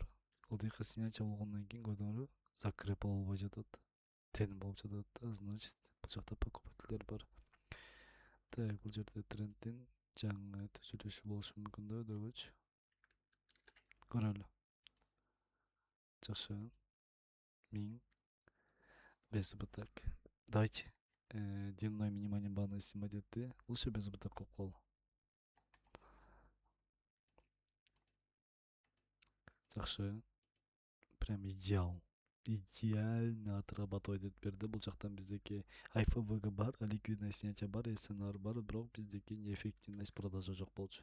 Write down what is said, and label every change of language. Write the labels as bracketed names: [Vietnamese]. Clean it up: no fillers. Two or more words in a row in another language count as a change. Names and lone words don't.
[Kyrgyz] Ылдыйкы снятие болгондон кийин көрдүңөрбү, закреп болбой жатат. Тен болуп жатат да, значит бул жакта покупательдер бар. Так, бул жерде тренддин жаңы түзүлүшү болушу мүмкүн да, өйдөгөчү. Көрөлү. Жакшы. 1000. [Russian] Без убыток. Давайте дневной минимальный баны снимать этти. Лучше без убыток кол. Жакшы. Прям идеал. Идеально отрабатывать [Kyrgyz] этип берди. Бул жактан биздики АйФБГ бар, [Russian] ликвидное снятие [Kyrgyz] бар, СНР бар, бирок биздики [Russian] неэффективность продажа [Kyrgyz] жок болчу.